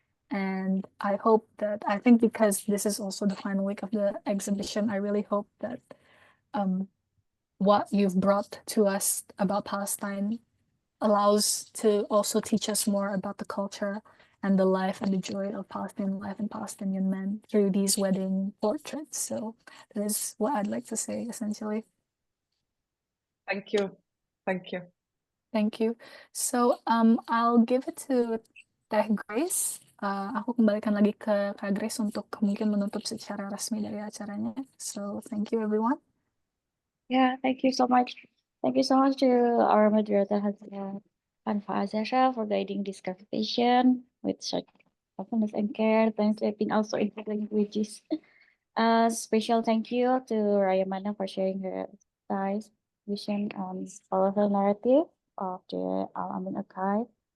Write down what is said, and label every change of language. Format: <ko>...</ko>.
<en>And I think because this is also the final week of the exhibition, I really hope that what you've brought to us about Palestine allows to also teach us more about the culture and the life and the joy of Palestinian life and Palestinian men through these wedding portraits. So that is what I'd like to say, essentially. Thank you. Thank you. Thank you. So I'll give it to Teh Grace.</en> <id>Aku kembalikan lagi ke Kak Grace untuk mungkin menutup secara resmi dari acaranya.</id> <en>So thank you everyone. Yeah, thank you so much. Thank you so much to our moderator, Hanfa Azara, for guiding this conversation with such openness and care, translating also into languages. Special thank you to Raya Mana for sharing her insights, vision, and powerful narrative of the Al-Amin Archive.</en>